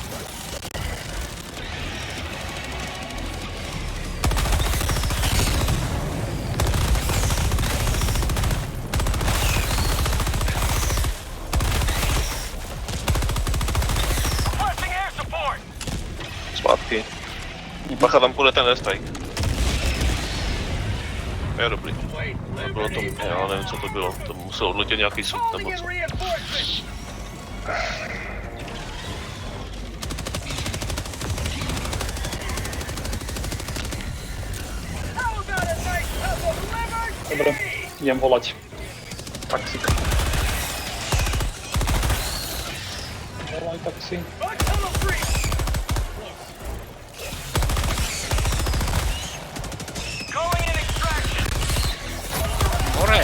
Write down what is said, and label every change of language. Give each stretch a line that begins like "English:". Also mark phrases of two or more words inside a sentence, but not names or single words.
English: Requesting air support.
Czech: Zpátky. Bacha, tam půjde ten airstrike. Je dobrý. Bylo to, já nevím, co to bylo. To musel odletět nějaký sud nebo co.
Slovak: Dobre, idem volať taxík. Volaj taxi. Hore!